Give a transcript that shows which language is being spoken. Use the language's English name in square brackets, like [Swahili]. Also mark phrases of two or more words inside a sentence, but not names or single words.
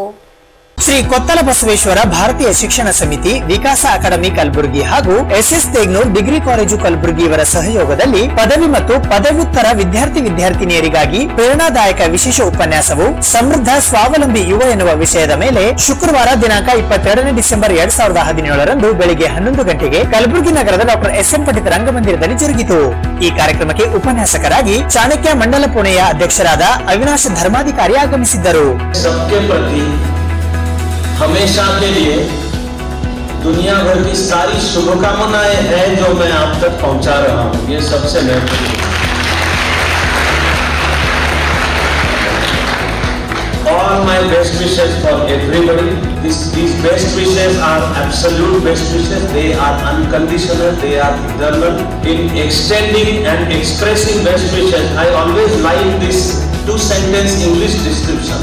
[Kannada] ಶ್ರೀ ಕೊತ್ತಲ ಬಸವೇಶ್ವರ ಭಾರತೀಯ ಶಿಕ್ಷಣ ಸಮಿತಿ, ವಿಕಾಸ ಅಕಾಡೆಮಿ ಕಲಬುರಗಿ ಹಾಗೂ ಎಸ್ಎಸ್ ತೆಗ್ನೂರ್ ಡಿಗ್ರಿ ಕಾಲೇಜು ಕಲಬುರಗಿ ಇವರ ಸಹಯೋಗದಲ್ಲಿ ಪದವಿ ಮತ್ತು ಪದವ್ಯುತ್ತರ ವಿದ್ಯಾರ್ಥಿನಿಯರಿಗಾಗಿ ಪ್ರೇರಣಾದಾಯಕ ವಿಶೇಷ ಉಪನ್ಯಾಸವು ಸಮೃದ್ಧ ಸ್ವಾವಲಂಬಿ ಯುವ ಎನ್ನುವ ವಿಷಯದ ಮೇಲೆ ಶುಕ್ರವಾರ ದಿನಾಂಕ 22 ಡಿಸೆಂಬರ್ 2017 ಬೆಳಿಗ್ಗೆ 11 ಗಂಟೆಗೆ ಕಲಬುರಗಿ ನಗರದ ಡಾಕ್ಟರ್ ಎಸ್ಎಂ ಪಂಡಿತ್ ರಂಗಮಂದಿರದಲ್ಲಿ ಜರುಗಿತು. ಈ ಕಾರ್ಯಕ್ರಮಕ್ಕೆ ಉಪನ್ಯಾಸಕರಾಗಿ ಚಾಣಕ್ಯ ಮಂಡಲ ಪುಣೆಯ ಅಧ್ಯಕ್ಷರಾದ ಅವಿನಾಶ್ ಧರ್ಮಾಧಿಕಾರಿ ಆಗಮಿಸಿದ್ದರು. [Hindi] हमेशा के लिए दुनिया भर की सारी शुभकामनाएं हैं जो मैं आप तक पहुंचा रहा हूं, ये सबसे महत्वपूर्ण। [English] All my best wishes for everybody. These best wishes are absolute best wishes. They are unconditional. They are eternal. In extending and expressing best wishes, I always like this 2-sentence English description.